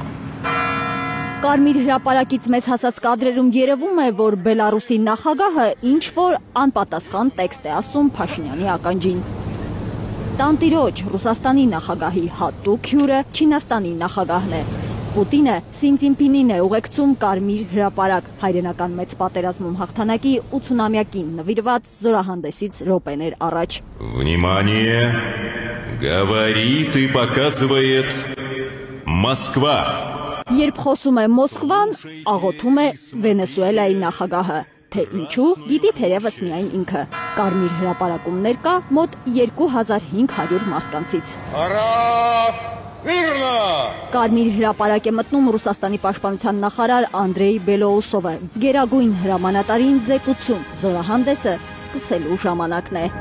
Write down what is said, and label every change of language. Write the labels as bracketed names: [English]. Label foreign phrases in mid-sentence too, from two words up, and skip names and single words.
[Armenian] Կարմիր հրապարակից մեզ հասած կադրերում երևում է, որ Բելարուսի նախագահը ինչ-որ անպատասխան տեքստ է ասում Փաշինյանի ականջին։ Տանտիրոջ Ռուսաստանի նախագահի հատուկ հյուրը Չինաստանի նախագահն է։ Պուտինը Սին է ուղեկցում Կարմիր հրապարակ հայրենական մեծ պատերազմում հաղթանակի 80-ամյակին նվիրված զորահանդեսից րոպեներ առաջ։ [Russian] Внимание! Говорит и показывает Москва. [Armenian] Երբ խոսում է Մոսկվան, աղոթում է Վենեսուելայի նախագահը, թե ինչու գիտի թերևս միայն ինքը։ Կարմիր հրապարակում ներկա մոտ 2500 մարդկանցից։ Կարմիր հրապարակ է մտնում Ռուսաստանի պաշտպանության նախարար Անդրեյ Բելոուսովը։ Գերագույն հրամանատարին զեկուցում, զորահանդեսը սկսելու ժամանակն է։